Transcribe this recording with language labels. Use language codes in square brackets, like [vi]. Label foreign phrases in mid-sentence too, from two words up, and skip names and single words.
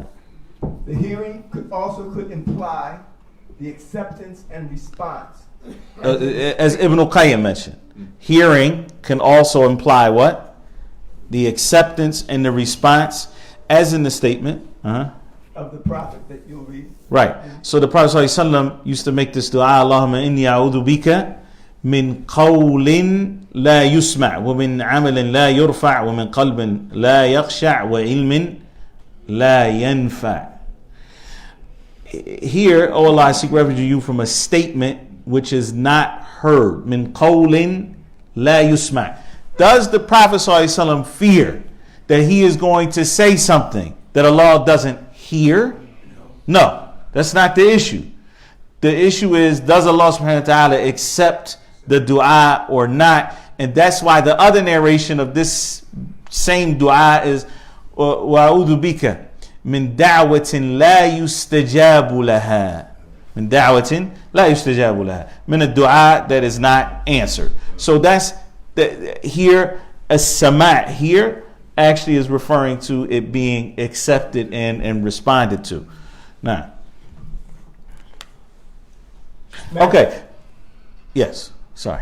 [en] The hearing could imply the acceptance and response. As Ibn al-Qayyim mentioned, hearing can also imply what? The acceptance and the response, as in the statement of the Prophet that you'll read. Right. So the Prophet ﷺ used to make this dua, [ar] اللهم إني أعوذ بك من قول لا يسمع ومن عمل لا يرفع ومن قلب لا يخشع وعلم لا ينفع'. [en] Here, O Allah, I seek refuge in you from a statement which is not heard. [ar] من قول لا يسمع'. [en] Does the Prophet ﷺ fear that he is going to say something that Allah doesn't hear? No, that's not the issue. The issue is, does Allah [ar] سبحانه وتعالى [en] accept the dua or not? And that's why the other narration of this same dua is [ar] وأعوذ بك من دعوة لا يستجاب لها. من دعوة لا يستجاب لها. [en] Min a dua that is not answered. So that's here, as-sama' here actually is referring to it being accepted and responded to. Now, okay. Yes, sorry.